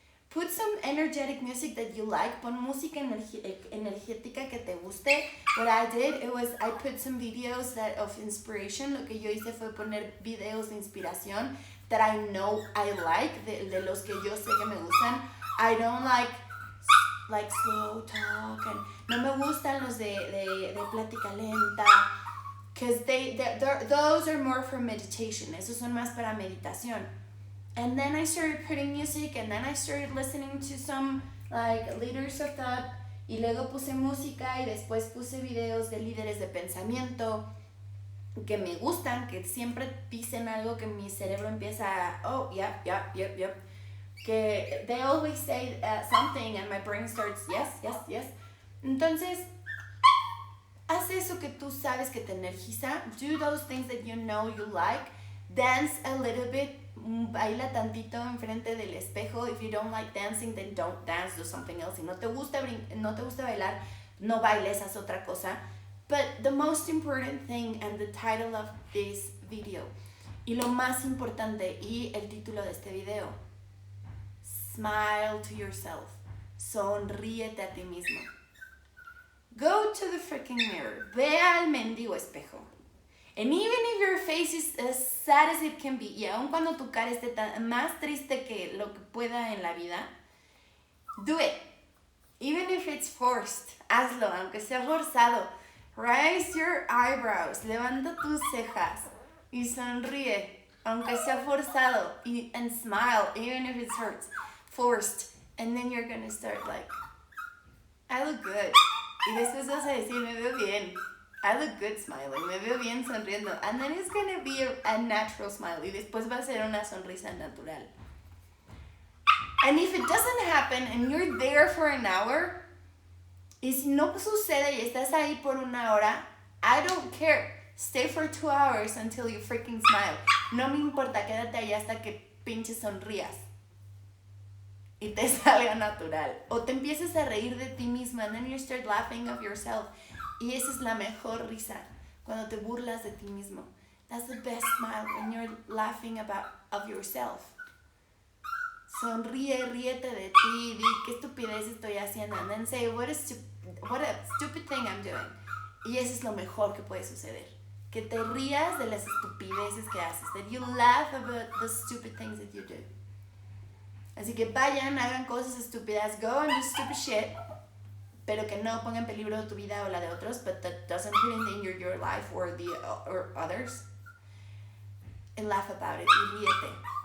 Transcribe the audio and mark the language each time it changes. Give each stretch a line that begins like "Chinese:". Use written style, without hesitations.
English: Put some energetic music that you like.
Spanish: Pon música energética que te guste.
English: What I did, I put some videos of inspiration.
Spanish: Lo que yo hice fue poner videos de inspiración
English: that I know I like,
Spanish: de los que yo sé que me gustan.
English: I don't like slow talk, and
Spanish: no me gustan los de plática lenta,
English: because those are more for meditation.
Spanish: Esos son más para meditación.
English: And then I started putting music, and then I started listening to some leaders of thought,
Spanish: y luego puse música y después puse videos de líderes de pensamiento que me gustan, que siempre dicen algo que mi cerebro empieza a, oh, yep.
English: Que they always say something and my brain starts, yes.
Spanish: Entonces, haz eso que tú sabes que te energiza.
English: Do those things that you know you like. Dance a little bit.
Spanish: Baila tantito enfrente del espejo.
English: If you don't like dancing, then don't dance. Do something else.
Spanish: Si no te gusta bailar, no bailes, haz otra cosa.
English: But the most important thing, and the title of this video,
Spanish: y lo más importante, y el título de este video,
English: smile to yourself.
Spanish: Sonríete a ti mismo.
English: Go to the freaking mirror.
Spanish: Ve al mendigo espejo.
English: And even if your face is as sad as it can be,
Spanish: y aun cuando tu cara esté más triste que lo que pueda en la vida,
English: do it. Even if it's forced,
Spanish: hazlo, aunque sea forzado.
English: Raise your eyebrows,
Spanish: levanta tus cejas y sonríe, aunque sea forzado,
English: and smile, even if it hurts, forced. And then you're gonna start like, I look good.
Spanish: Y después vas a decir, me veo bien.
English: I look good smiling,
Spanish: me veo bien sonriendo.
English: And then it's gonna be a natural smile.
Spanish: Y después va a ser una sonrisa natural.
English: And if it doesn't happen and you're there for an hour,
Spanish: y si no sucede y estás ahí por una hora,
English: I don't care. Stay for 2 hours until you freaking smile.
Spanish: No me importa, quédate ahí hasta que pinches sonrías. Y te salga natural. O te empieces a reír de ti misma,
English: and then you start laughing of yourself.
Spanish: Y esa es la mejor risa, cuando te burlas de ti mismo.
English: That's the best smile, when you're laughing of yourself.
Spanish: Sonríe, ríete de ti, di qué estupidez estoy haciendo,
English: and then say, what a stupid thing I'm doing.
Spanish: Y eso es lo mejor que puede suceder. Que te rías de las estupideces que haces.
English: That you laugh about the stupid things that you do.
Spanish: Así que vayan, hagan cosas estúpidas,
English: go and do stupid shit,
Spanish: pero que no ponga en peligro tu vida o la de otros,
English: but that doesn't put in danger your life or others. And laugh about it,
Spanish: y ríete.